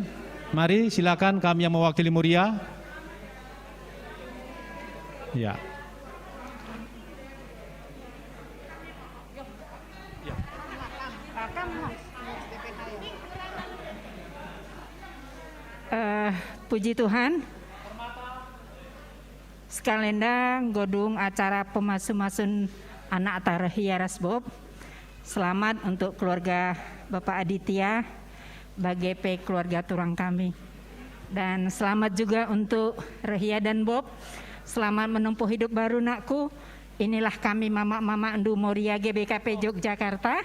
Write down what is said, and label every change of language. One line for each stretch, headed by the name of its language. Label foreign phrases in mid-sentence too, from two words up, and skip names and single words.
Indonesian: Mari silakan kami yang mewakili Moria. Ya. Puji Tuhan.
Batak Karo: Sekalenda godung acara pemasu-masun anak Tarahia Rasbob.
Indonesian: Selamat untuk keluarga Bapak Aditya, BGP keluarga turang kami. Dan selamat juga untuk Rahia dan Bob. Selamat menempuh hidup baru nakku. Inilah kami Mama Endu Moria GBKP Yogyakarta.